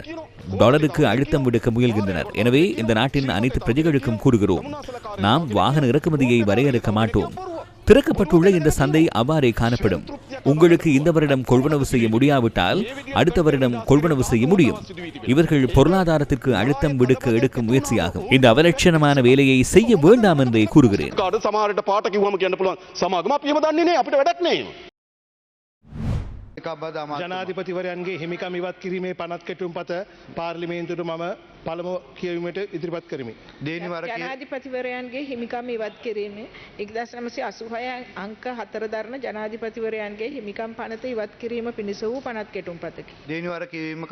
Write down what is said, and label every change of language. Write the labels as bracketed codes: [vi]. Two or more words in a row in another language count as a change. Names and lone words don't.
[ta] டாலருக்கு அழுத்தம் விடுக்க முயல்கின்றனர். எனவே இந்த நாட்டின் அனைத்து பிரஜைகளுக்கும் கூறுகிறோம், நாம் வாகன இறக்குமதியை வரையறுக்க மாட்டோம். திறக்கப்பட்டுள்ள இந்த சந்தை அவ்வாறே காணப்படும். உங்களுக்கு இந்த வருடம் கொள்வனவு செய்ய முடியாவிட்டால் அடுத்த வருடம் கொள்வனவு செய்ய முடியும். இவர்கள் பொருளாதாரத்திற்கு அழுத்தம் விடுக்க எடுக்கும் முயற்சியாகும். இந்த அவலட்சணமான வேலையை செய்ய வேண்டாம் என்றே கூறுகிறேன். [si] ජනාධිපතිවරයන්ගේ හිමිකම් ඉවත් කිරීමේ පනත් කෙටුම්පත පාර්ලිමේන්තුවට මම පළමු කියවීමට ඉදිරිපත් කරමි. ජනාධිපතිවරයන්ගේ හිමිකම් ඉවත් කිරීමේ 1986 අංක 4 දරන ජනාධිපතිවරයන්ගේ හිමිකම් පනත ඉවත් කිරීම පිණිස වූ පනත් කෙටුම්පතකි.